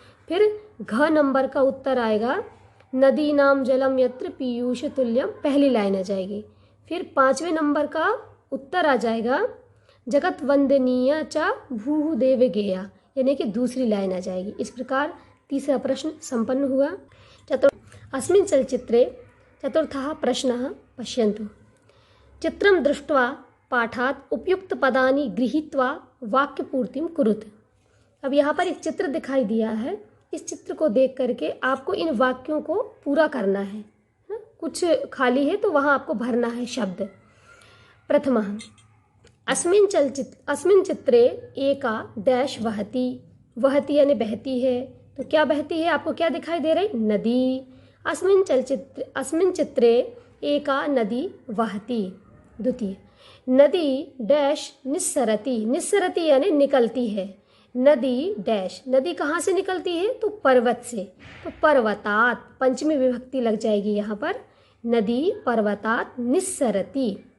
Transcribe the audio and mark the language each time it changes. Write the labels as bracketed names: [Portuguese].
[Hindi] फिर घ नंबर का उत्तर आएगा [Sanskrit] नदीनाम जलम यत्र पीयूष तुल्यम, [Hindi] पहली लाइन आ जाएगी। फिर 5वें नंबर का उत्तर आ जाएगा [Sanskrit] जगत वंदनीय च भूहु देवगेया, [Hindi] यानी कि दूसरी लाइन आ जाएगी। इस प्रकार तीसरा प्रश्न संपन्न हुआ। [Sanskrit] अस्मिन् चलचित्रे चतुर्थः प्रश्नः पश्यन्तु। चित्रं दृष्ट्वा पाठात् उपयुक्तपदानि गृहीत्वा वाक्यपूर्तिं कुरुत। [Hindi] अब यहाँ पर एक चित्र दिखाई दिया है, इस चित्र को देख करके आपको इन वाक्यों को पूरा करना है। कुछ खाली है तो वहाँ आपको भरना है शब्द। [Sanskrit] प्रथमः अस्मिन् चित्रे एका डैश वहति, [Hindi] वहति यानी बहती है, तो क्या बहती है, आपको क्या दिखाई दे रही, नदी। [Sanskrit] अस्मिन् चित्रे एका नदी वहति। [Hindi] द्वितीय, नदी डैश निस्सरति, निस्सरति यानी निकलती है, नदी डैश, नदी कहाँ से निकलती है, तो पर्वत से, तो पर्वतात्, पंचमी विभक्ति लग जाएगी यहाँ पर, [Sanskrit] नदी पर्वतात् निस्सरति।